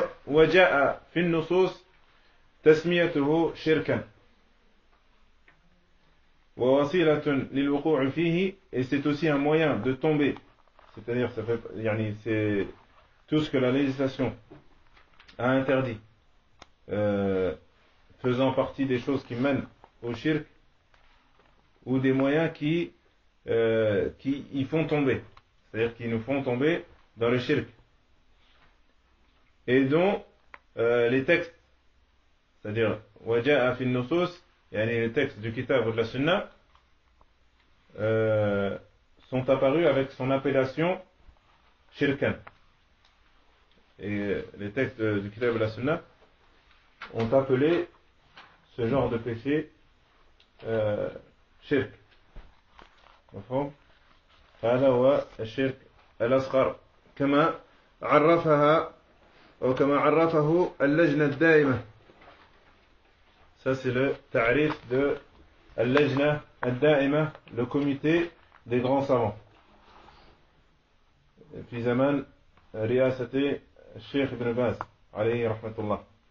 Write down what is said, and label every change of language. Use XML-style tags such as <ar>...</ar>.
<ar>وجاء في النصوص تسميته شركا ووسيلة للوقوع فيه.</ar> <fr>Et c'est aussi un moyen de tomber. C'est-à-dire, ça fait, يعني, c'est tout ce que la législation a interdit, faisant partie des choses qui mènent au shirk ou des moyens qui y font tomber. c'est-à-dire qui nous font tomber dans le shirk. Et dont les textes, c'est-à-dire</fr> <ar>waja'a fi an-nusus,</ar> <fr>yani les textes du kitab ou de la sunna, sont apparus avec son appellation shirkan. Et les textes du kitab ou de la sunna ont appelé ce genre de péché shirk.</fr> <ar>Mafhoum? هذا هو الشرك الأصغر كما عرفها أو كما عرفه اللجنة الدائمة.</ar> <fr>Ça c'est le تعريف de اللجنة الدائمة, le comité des grands savants</fr> <ar>في زمان رئاسة الشيخ ابن باز عليه رحمة الله.</ar>